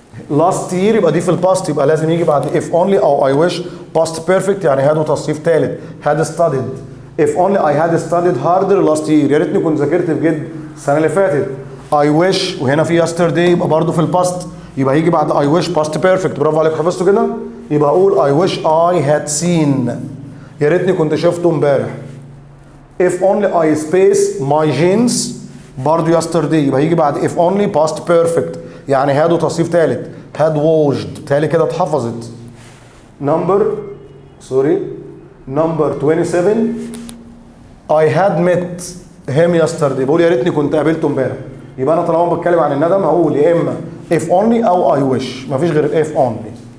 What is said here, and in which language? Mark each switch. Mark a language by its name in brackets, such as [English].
[Arabic] last year يبقى دي في الباست، يبقى لازم يجي بعد if only او I wish. past perfect يعني had وتصريف ثالث، had studied. [English] if only I had studied harder last year، [Arabic] يا ريتني كنت ذاكرت بجد السنه اللي فاتت. I wish وهنا في yesterday يبقى برضه في الباست، يبقى يجي بعد I wish past perfect. برافو عليك، حفظته كده. [English] يبقى اقول I wish I had seen، [Arabic] يا ريتني كنت شفته امبارح. if only I space my jeans برضه yesterday، يبقى يجي بعد if only past perfect يعني had وتصريف ثالث، had washed. تالي كده اتحفظت. [English] number 27 I had met him yesterday، [Arabic] بقول يا ريتني كنت قابلته امبارح. يبقى انا طالما بتكلم عن الندم هقول يا اما if only او I wish، مفيش غير if only.